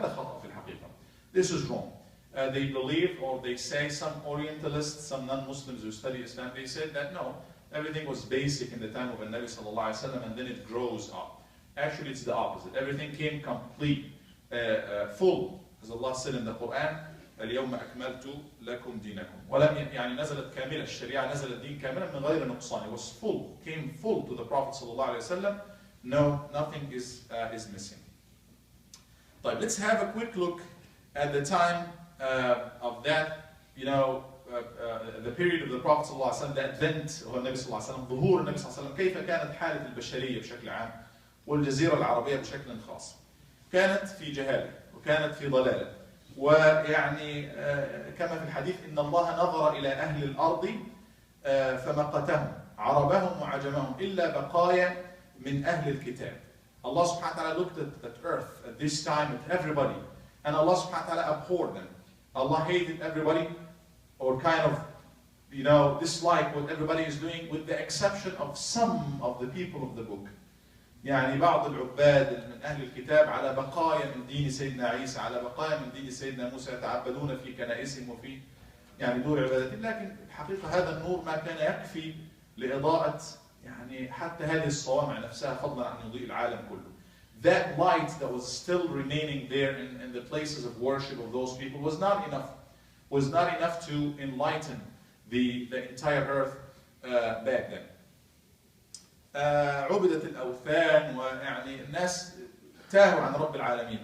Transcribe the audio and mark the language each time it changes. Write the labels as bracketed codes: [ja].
[ar] هذا خطأ في الحقيقة. [en] This is wrong. They believe, or they say, some Orientalists, some non-Muslims who study Islam, they said that no, everything was basic in the time of the Nabi sallallahu alaihi wasallam, and then it grows up. Actually, it's the opposite. Everything came complete, full, as Allah said in the Quran. [ar] اليوم أكملت لكم دينكم. ولم نزلت كاملة الشريعة نزل الدين كاملا من غير نقصان. [en] It was full, came full to the Prophet sallallahu alaihi wasallam. No, nothing is missing. But let's have a quick look at the time of that, the period of the Prophet ﷺ, the advent of [ar] النبي صلى الله عليه وسلم, ظهور النبي صلى الله عليه وسلم, كيف كانت حالة البشرية بشكل عام والجزيرة العربية بشكل خاص. كانت في جهالة وكانت في ضلالة. ويعني كما في الحديث إن الله نظر إلى أهل الأرض فمقتهم عربهم وعجمهم إلا بقايا من أهل الكتاب. [en] Allah subhanahu wa ta'ala looked at earth at this time at everybody, and Allah subhanahu wa ta'ala abhorred them. Allah hated everybody, or kind of, dislike what everybody is doing, with the exception of some of the people of the book. [ar] يعني بعض العباد من أهل الكتاب على بقايا من دين سيدنا عيسى، على بقايا من دين سيدنا موسى، يتعبدون في كنائسهم وفي دور عبادتهم، لكن الحقيقة هذا النور ما كان يكفي لإضاءة حتى هذه الصوامع نفسها، فضلا عن يضيء العالم كله. [en] That light that was still remaining there in the places of worship of those people was not enough to enlighten the entire earth back then. [ar] عبدت الأوثان، الناس تاهوا عن رب العالمين.